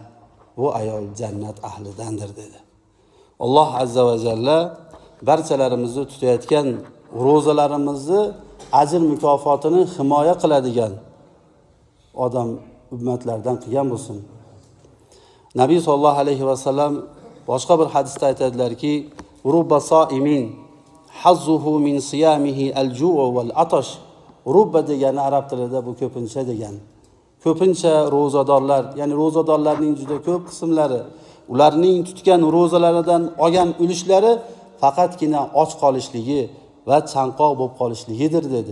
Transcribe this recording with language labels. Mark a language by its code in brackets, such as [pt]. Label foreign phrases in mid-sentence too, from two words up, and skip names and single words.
[uz] Bu ayol jannat ahlidandir dedi. Alloh azza va jalla barchalarimizni tutayotgan ro'zalarimizni ajr mukofotini himoya qiladigan odam ummatlardan qilgan bo'lsin. Nabiy sollallohu alayhi vasallam boshqa bir hadisda aytadilarki, [ar] رب صائم حظه من صيامه الجوع والعطش. [uz] Rubba degani arab tilida bu ko'pincha degan. Ko'pincha ro'zadorlar, ya'ni ro'zadorlarning juda ko'p qismlari ularning tutgan ro'zalaridan olgan ulushlari faqatgina och qolishligi va chanqoq bo'lib qolishligidir dedi.